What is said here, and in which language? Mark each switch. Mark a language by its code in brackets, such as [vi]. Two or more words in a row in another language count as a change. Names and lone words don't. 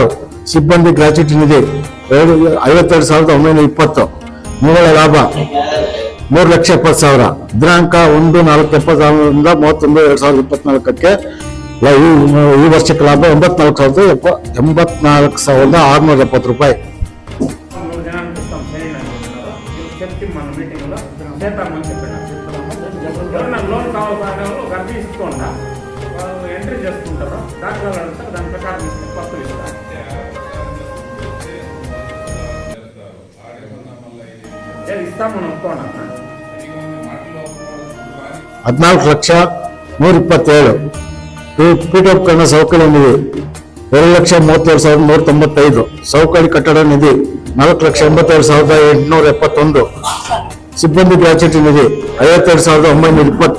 [kn] ಸಿಬ್ಬಂದಿ ಗ್ರಾಚ್ಯುಟಿ ನಿಧಿ 52,920. ನಿವ್ವಳ ಲಾಭ 3,70,000. ದಿನಾಂಕ 1/4/70 31/2024 ಈ ವರ್ಷಕ್ಕೆ ಲಾಭ 84,670 ರೂಪಾಯಿ. [te] లోన్ కావాలని ఒక అర్జీ ఇస్తుండ వాళ్ళు ఎంట్రీ చేసుకుంటారు, దాఖలాలు అడుగుతారు, దాని ప్రకారం ఇస్తే పత్తులు ఇస్తారు. ఇస్తాం మనం ఒప్పుకోండి. 14,127,000. [kn] ಪೀಠೋಪಕರಣ ಸೌಕರ್ಯ ನಿಧಿ 2,32,395. ಸೌಕರ್ಯ ಕಟ್ಟಡ ನಿಧಿ 4,82,871. ಸಿಬ್ಬಂದಿ ಗ್ರಾಚ್ಯುಟಿ ನಿಧಿ 52,920.